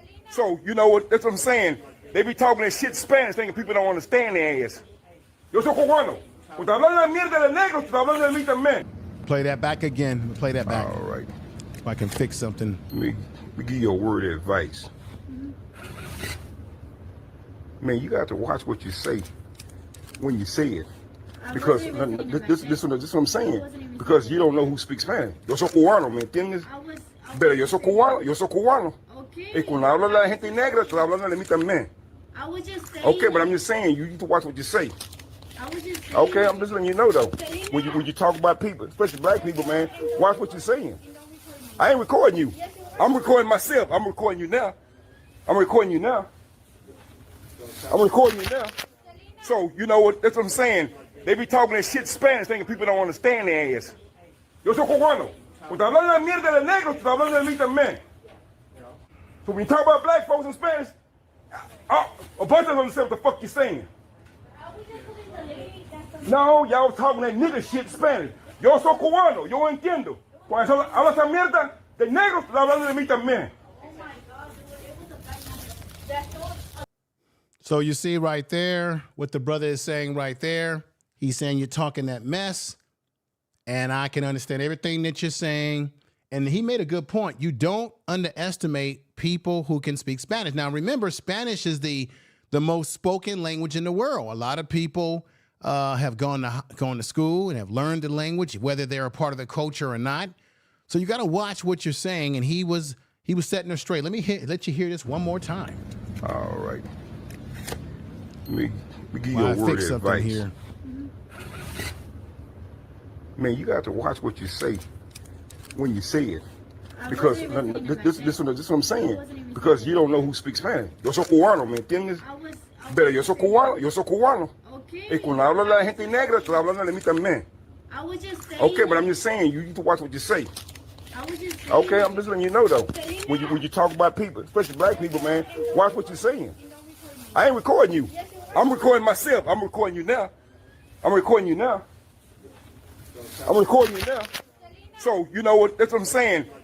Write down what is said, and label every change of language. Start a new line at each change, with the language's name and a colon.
English: So, you know what? That's what I'm saying. They be talking that shit Spanish, thinking people don't understand their ass.
Spanish: Yo soy cubano. Cuando hablan de mierda de negros, estoy hablando de mí también.
English: Play that back again. Play that back. All right. If I can fix something. Let me give you a word of advice. Man, you got to watch what you say when you say it. Because this is what I'm saying. Because you don't know who speaks Spanish.
Spanish: Yo soy cubano, ¿me entiendes? Pero yo soy cubano, yo soy cubano. Y cuando habla la gente negra, estoy hablando de mí también.
English: I was just saying. Okay, but I'm just saying, you need to watch what you say. I was just saying. Okay, I'm just letting you know though. When you talk about people, especially black people, man, watch what you're saying. I ain't recording you. I'm recording myself. I'm recording you now. I'm recording you now. I'm recording you now. So, you know what? That's what I'm saying. They be talking that shit Spanish, thinking people don't understand their ass.
Spanish: Yo soy cubano. Cuando hablando de mierda de negros, estoy hablando de mí también.
English: So when you talk about black folks in Spanish, a bunch of them understand what the fuck you're saying. No, y'all talking that nigga shit Spanish.
Spanish: Yo soy cubano, yo entiendo. Cuando hablas esa mierda de negros, estoy hablando de mí también.
English: So you see right there what the brother is saying right there. He's saying you're talking that mess, and I can understand everything that you're saying. And he made a good point. You don't underestimate people who can speak Spanish. Now, remember, Spanish is the most spoken language in the world. A lot of people have gone to school and have learned the language, whether they're a part of the culture or not. So you got to watch what you're saying. And he was setting her straight. Let you hear this one more time. All right. Let me give you a word of advice. Here. Man, you got to watch what you say when you say it. Because this is what I'm saying. Because you don't know who speaks Spanish.
Spanish: Yo soy cubano, ¿me entiendes? Pero yo soy cubano. Y cuando habla la gente negra, estoy hablando de mí también.
English: I was just saying. Okay, but I'm just saying, you need to watch what you say. I was just saying. Okay, I'm just letting you know though. When you talk about people, especially black people, man, watch what you're saying. I ain't recording you. I'm recording myself. I'm recording you now. I'm recording you now. I'm recording you now. So, you know what? That's what I'm saying.